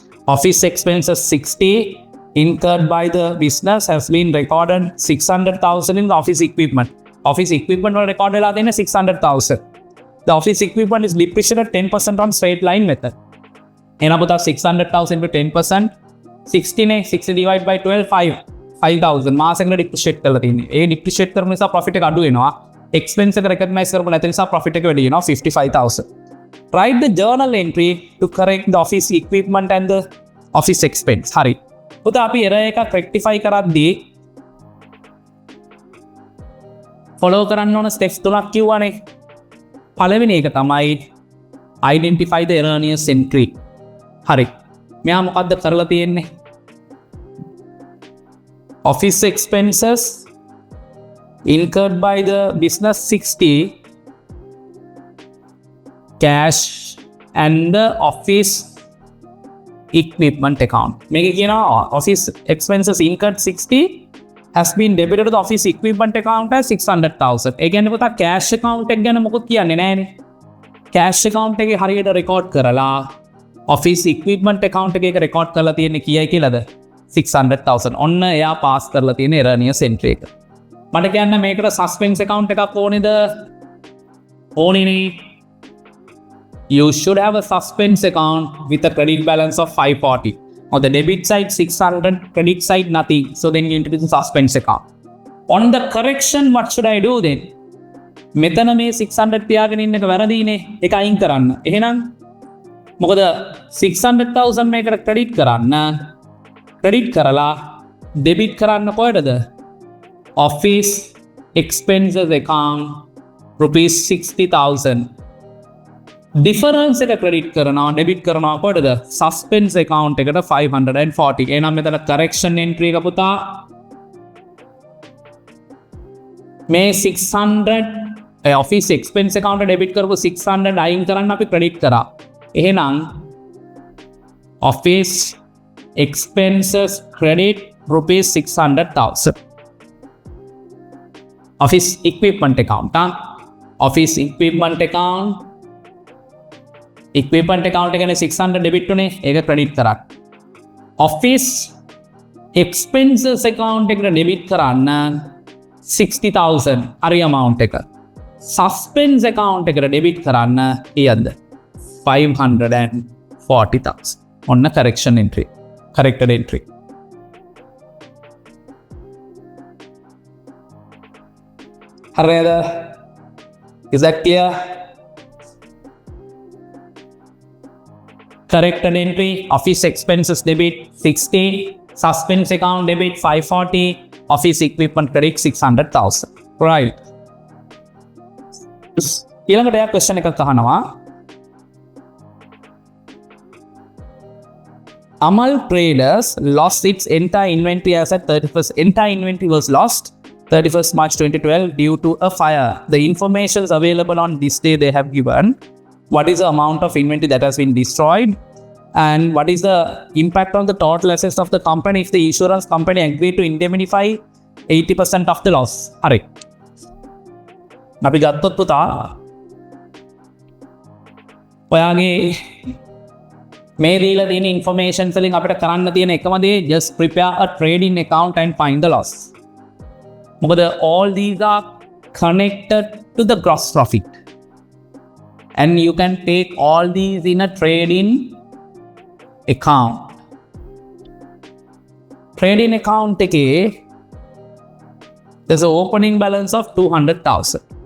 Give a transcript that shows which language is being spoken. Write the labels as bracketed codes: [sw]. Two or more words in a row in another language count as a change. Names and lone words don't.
[en] Office expenses 60 incurred by the business has been recorded 600,000 in the office equipment. Office equipment was recorded in 600,000. The office equipment is depreciated 10% on straight line method. And about 600,000 to 10%, 60 divided by 12, 5,000. [si] මාසෙකට depreciate කරලා තියෙන්නේ. ඒ depreciate කරන නිසා profit එක අඩු වෙනවා. Expense එක recognize කරපු නැති නිසා profit එක වැඩි වෙනවා 55,000. [en] Write the journal entry to correct the office equipment and the office expense. [si] හරි. පුතා අපි error එකක් rectify කරද්දී follow කරන්න ඕන steps තුනක් කිව්වනේ. පළවෙනි එක තමයි [en] identify the erroneous entry. [si] හරි. මෙයා මොකද්ද කරලා තියෙන්නේ? [en] Office expenses incurred by the business 60, cash and the office equipment account. [si] මේක කියනවා [en] office expenses incurred 60 has been debited to the office equipment account as 600,000. [si] ඒ කියන්නේ පුතා [en] cash account [si] එක ගැන මොකද කියන්නේ නැහැනේ. [en] cash account [si] එකේ හරියට record කරලා [en] office equipment account [si] එකේ record කරලා තියෙන්නේ කීයයි කියලාද? 600,000. ඔන්න එයා pass කරලා තියෙන [en] erroneous entry [si] එක. මට කියන්න මේකට [en] suspense account [si] එකක් ඕනේද? ඕනේනේ. [en] You should have a suspense account with a credit balance of 540. On the debit side 600, credit side nothing. So then you introduce a suspense account. On the correction, what should I do then? [si] මෙතන මේ 600 තියාගෙන ඉන්න එක වැරදිනේ. ඒක අයින් කරන්න. එහෙනම් මොකද 600,000 මේකට credit කරන්න. credit කරලා debit කරන්න කොහෙටද? [en] Office expenses account rupees 60,000. [si] Difference එක credit කරනවා debit කරනවා කොහෙටද? [en] Suspense account [si] එකට 540. එහෙනම් මෙතන [en] correction entry [si] එක පුතා මේ 600 [en] office expense account debit [si] කරපු 600 අයින් කරන්න අපි credit කරා. [en] එහෙනම් office expenses credit rupees 600,000. Office equipment account. Office equipment account [si] එකනේ 600 debit උනේ ඒක credit කරා. [en] Office expenses account [si] එකට debit කරන්න 60,000 හරි amount එක. [en] Suspense account [si] එකට debit කරන්න කීයද? [en] 540,000. ඔන්න correction entry. Corrected entry. හරිද? Is that clear? Corrected entry, office expenses debit 60, suspense account debit 540, office equipment credit 600,000. Right. [si] ඊළඟට එයා question එකක් අහනවා. [en] Amal Traders lost its entire inventory as at 31st. Entire inventory was lost 31st March 2012 due to a fire. The information is available on this day they have given. What is the amount of inventory that has been destroyed? And what is the impact on the total assets of the company if the insurance company agreed to indemnify 80% of the loss? [si] හරි. අපි ගත්තොත් පුතා ඔයාගේ මේ දීලා තියෙන information වලින් අපිට කරන්න තියෙන එකම දේ [en] just prepare a trading account and find the loss. මොකද all these are connected to the gross profit. And you can take all these in a trading account. Trading account එකේ there's an opening balance of 200,000.